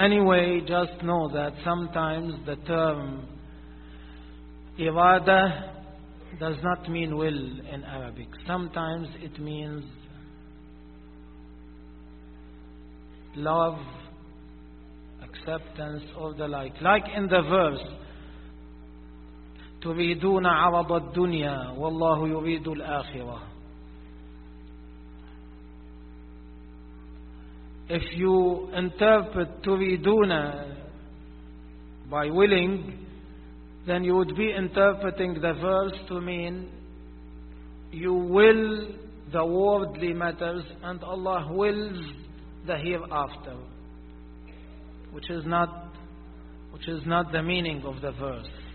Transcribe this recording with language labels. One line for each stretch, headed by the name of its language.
English: Anyway, just know that sometimes the term Ivada does not mean will in Arabic. Sometimes it means love, acceptance, or the like.
Arabic: Like in the verse, تريدون عرض الدنيا والله يريد الآخرة.
English: If you interpret تريدون by willing, then you would be interpreting the verse to mean you will the worldly matters and Allah wills the hereafter, which is not the meaning of the verse.